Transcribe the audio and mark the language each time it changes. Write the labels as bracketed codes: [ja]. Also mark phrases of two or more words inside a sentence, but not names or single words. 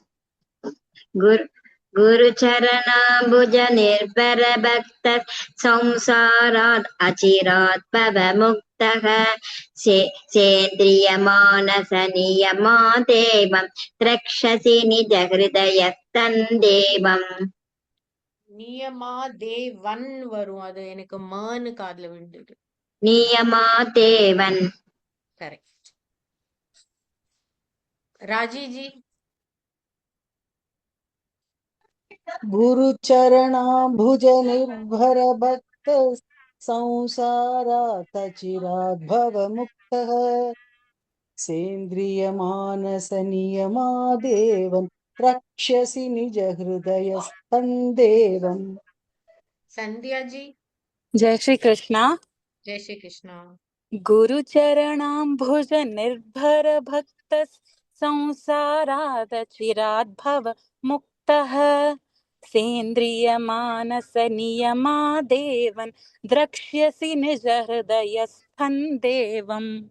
[sa] गुरुचरणाम्बुज निर्भर भक्त संसारात् अचिरात् भवमुक्तः सेन्द्रिय मानस नियमादेवं द्रक्ष्यसि निज हृदयस्तन्देवम्। [ta] நியமா தேவன் வரும், அது எனக்கு மன்னு காதுல விழுந்தது. [sa] नियमादेवन्। [ta] கரெக்ட். ராஜி ஜி. [sa] गुरुचरणाम्बुज निर्भर भक्त संसारात् चिरात् भवमुक्तः सेन्द्रिय मानस नियमादेवं रक्ष्यसि निज हृदयस्तन्देवम्। [ta] சந்தியா ஜி. [hi] जय श्री कृष्णा। जय श्री कृष्णा। [sa] गुरुचरणाम्बुज निर्भर भक्त संसारादचिरात् भव मुक्तः सेन्द्रिय मानस नियमादेवन् द्रक्ष्यसि निज हृदयस्थं देवम्।